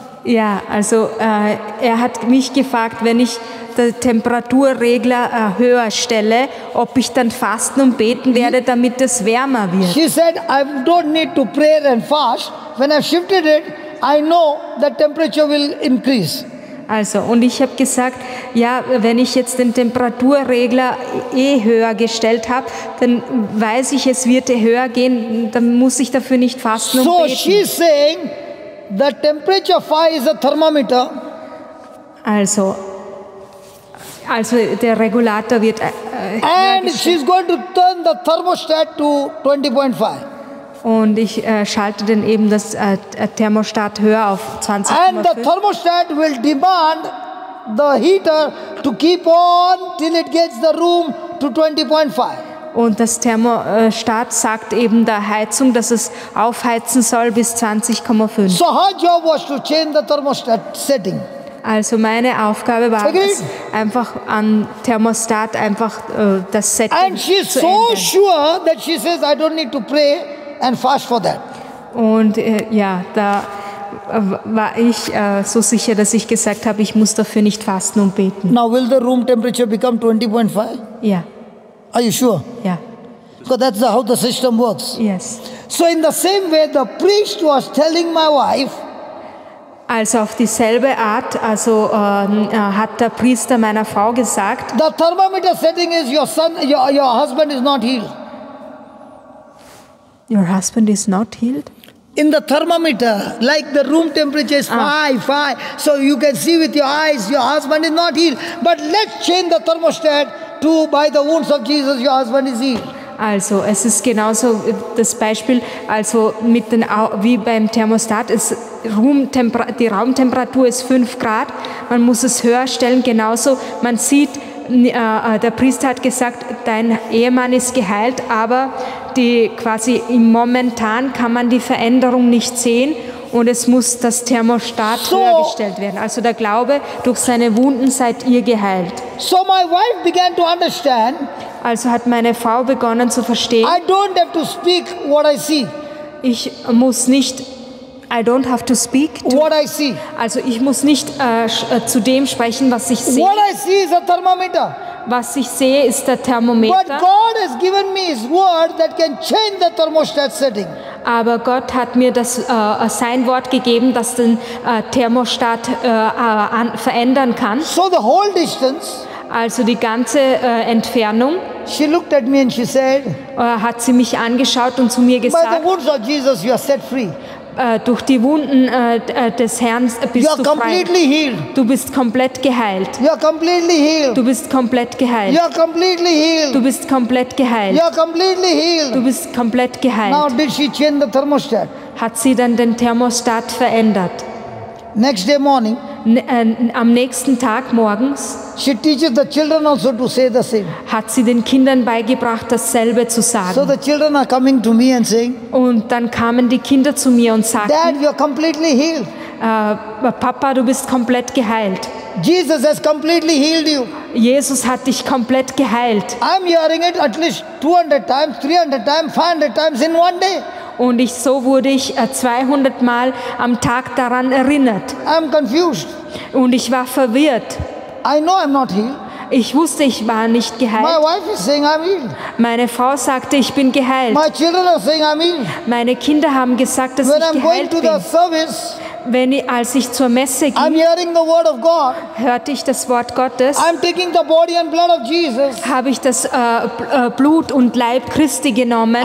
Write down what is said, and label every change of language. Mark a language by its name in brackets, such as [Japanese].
[German] Ja, also er hat mich gefragt, wenn ich den Temperaturregler höher stelle, ob ich dann fasten und beten werde, damit es wärmer wird. [English] She said, I don't need to pray and fast. When I've shifted it, I know the temperature will increase. [German] Also, und ich habe gesagt, ja, wenn ich jetzt den Temperaturregler höher gestellt habe, dann weiß ich, es wird höher gehen, dann muss ich dafür nicht fasten und [English] So [German] beten. [English] she's saying the temperature 5 is a thermometer. [German] Also der Regulator wird [English] And she's going to turn the thermostat to 20.5. [German] und ich schalte dann eben das Thermostat höher auf [English] And the [German] 20,5. [English] thermostat will demand the heater to keep on till it gets the room to 20.5. [German] Und das Thermostat sagt eben der Heizung, dass es aufheizen soll bis 20,5. [English] So her job was to change the thermostat setting. [German] Also meine Aufgabe war [English] Okay. [German] es, einfach an Thermostat das Setting [English] And she's [German] zu [English] so [German] ändern. [English] sure that she says, I don't need to pray and fast for that. [German] Und ja, da war ich so sicher, dass ich gesagt habe, ich muss dafür nicht fasten und beten. [English] Now will the room temperature become 20.5? [German] Ja, [English] Are you sure? [German] ja, [English] Because that's how the system works. yes. So in the same way, the priest was telling my wife, [German] Also auf dieselbe Art, also hat der Priester meiner Frau gesagt, [English] the thermometer setting is your husband is not healed. your husband is not healed. In the thermometer, like the room temperature is 5, so you can see with your eyes your husband is not healed. But let's change the thermostat to by the wounds of Jesus your husband is healed. [German] Also es ist genauso das Beispiel, also mit den, wie beim Thermostat, die Raumtemperatur ist 5 Grad, man muss es höher stellen, genauso, man sieht, der Priester hat gesagt, dein Ehemann ist geheilt, aber momentan kann man die Veränderung nicht sehen und es muss das Thermostat höher gestellt werden. Also der Glaube, durch seine Wunden seid ihr geheilt. [English] So my wife began to understand. [German] Also hat meine Frau begonnen zu verstehen. [English] I don't have to speak what I see. [German] Ich muss nicht. [English] I don't have to speak to, what I see. [German] Also ich muss nicht zu dem sprechen, was ich sehe. [English] What I see is a thermometer. [German] Was ich sehe, ist der Thermometer. [English] But God has given me His word that can change the thermostat setting. [German] Aber Gott hat mir sein Wort gegeben, das den Thermostat verändern kann. [English] So the whole distance. [German] Also die ganze Entfernung. [English] She looked at me and she said, [German] hat sie mich angeschaut und zu mir gesagt, [English] by the wounds of Jesus you are set free. [German] Durch die Wunden des Herrn bist [English] you are [German] du frei. [English] Completely healed. [German] Du bist komplett geheilt. [English] You are completely healed. [German] Du bist komplett geheilt. [English] You are completely healed. [German] Du bist komplett geheilt. [English] You are completely healed. [German] Du bist komplett geheilt. [English] Now did she change the thermostat? [German] Hat sie dann den Thermostat verändert. [English] Next day morning, [German] am nächsten Tag morgens, [English] she teaches the children also to say the same. [German] Hat sie den Kindern beigebracht, dasselbe zu sagen. [English] So the children are coming to me and saying, [German] und dann kamen die Kinder zu mir und sagten, [English] Dad, you are completely healed. [German] Papa, du bist komplett geheilt. [English] Jesus has completely healed you. [German] Jesus hat dich komplett geheilt. [English] I'm hearing it at least 200 times, 300 times, 500 times in one day. [German] Und so wurde ich 200 Mal am Tag daran erinnert. [English] I'm confused. [German] Und ich war verwirrt. [English] I know I'm not healed. [German] Ich wusste, ich war nicht geheilt. [English] My wife is saying I'm healed. [German] Meine Frau sagte, ich bin geheilt. [English] My children are saying I'm healed. [German] Meine Kinder haben gesagt, dass [English] When [German] ich geheilt bin. [English] The service, [German] als ich zur Messe ging, [English] I'm hearing the word of God. [German] Hörte ich das Wort Gottes. [English] I'm taking the body and blood of Jesus. [German] Habe ich das Blut und Leib Christi genommen.